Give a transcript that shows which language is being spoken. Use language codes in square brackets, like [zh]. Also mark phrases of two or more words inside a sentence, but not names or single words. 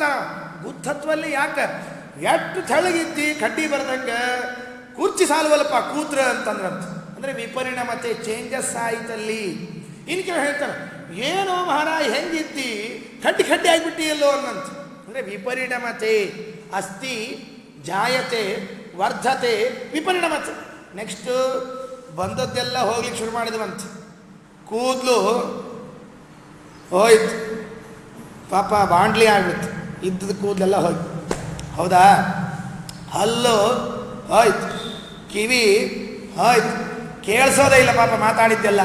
[kn] ಗುದ್ದ ಹತ್ವಲ್ಲಿ ಯಾಕೆ? ಎಷ್ಟು ತೆಳ್ಳಗಿದ್ದಿ ಕಡ್ಡಿ ಬರ್ದಂಗೆ ಕುರ್ಚಿ ಸಾಲುವಲ್ಲಪ್ಪ ಕೂತ್ರ ಅಂತಂದ್ರಂತ. ಅಂದರೆ ವಿಪರಿಣಾಮತೆ, ಚೇಂಜಸ್ ಆಯ್ತಲ್ಲಿ. ಇನ್ನು ಕೆಲವು ಹೇಳ್ತಾರೆ ಏನೋ ಮಹಾರಾಜ ಹೆಂಗಿದ್ದಿ ಕಡ್ಡಿ ಕಡ್ಡಿ ಆಗಿಬಿಟ್ಟಿ ಎಲ್ಲೋ ಅನ್ನಂತ. [sa] ಅಂದರೆ ವಿಪರಿಣಾಮತೆ ಅಸ್ತಿ, ಜಾಯತೆ, ವರ್ಧತೆ, ವಿಪರಿಣಾಮತೆ. [kn] ನೆಕ್ಸ್ಟು ಬಂದದ್ದೆಲ್ಲ ಹೋಗ್ಲಿಕ್ಕೆ ಶುರು ಮಾಡಿದ್ವಂತ. ಕೂದಲು ಹೋಯ್ತು, ಪಾಪ ಬಾಂಡ್ಲಿ ಆಗ್ಬಿಡ್ತು, ಇದ್ದದ ಕೂದಲೆಲ್ಲ ಹೋಯ್ತು. ಹೌದಾ? ಹಲ್ಲು ಹೋಯ್ತು, ಕಿವಿ ಹೋಯ್ತು, ಕೇಳಿಸೋದೇ ಇಲ್ಲ ಪಾಪ ಮಾತಾಡಿದ್ದೆಲ್ಲ.